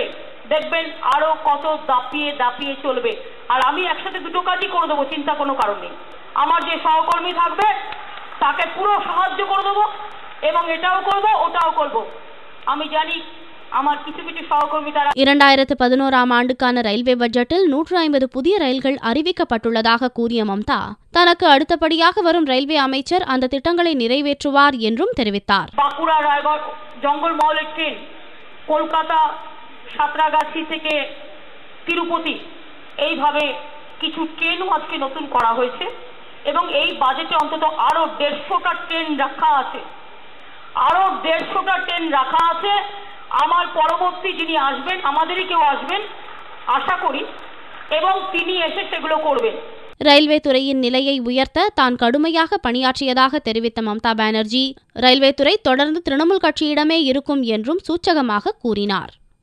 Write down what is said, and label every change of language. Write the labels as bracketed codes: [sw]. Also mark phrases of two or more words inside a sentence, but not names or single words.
[bn] দেখবেন আরো কত দাপিয়ে দাপিয়ে চলবে। আর আমি একসাথে দুটো কাজই করে দেবো, চিন্তা কোনো কারণ নেই। আমার যে সহকর্মী থাকবে তাকে পুরো সাহায্য করে দেবো এবং এটাও করব ওটাও করব। আমি জানি আমার কিছু কিছু সহকর্মী তারা [ta] 2011ஆம் ஆண்டுக்கான ரயில்வே பட்ஜெட்டில் 150 புதிய ரயில்கள் அறிவிக்கப்பட்டுள்ளதாக கூறிய மம்தா தனக்கு அடுத்தபடியாக வரும் ரயில்வே அமைச்சர் அந்த திட்டங்களை நிறைவேற்றுவார் என்றும் தெரிவித்தார். [bn] বাঁকুড়া রায়গঞ্জ জঙ্গলমহলের ট্রেন, কলকাতা সাঁতরাগাছি থেকে তিরুপতি, এইভাবে কিছু ট্রেনও আজকে নতুন করা হয়েছে এবং এই বাজেটে অন্তত আরো 150টা ট্রেন রাখা আছে। আরো 150টা ট্রেন রাখা আছে। আমার পরবর্তী যিনি আসবেন, আমাদেরই কেউ আসবেন আশা করি, এবং তিনি এসে সেগুলো করবেন. [ta] ரயில்வே துறையின் நிலையை உயர்த்த தான் கடுமையாக பணியாற்றியதாக தெரிவித்த மம்தா பானர்ஜி ரயில்வே துறை தொடர்ந்து திரிணாமுல் கட்சியிடமே இருக்கும் என்றும் சூச்சகமாக கூறினார்.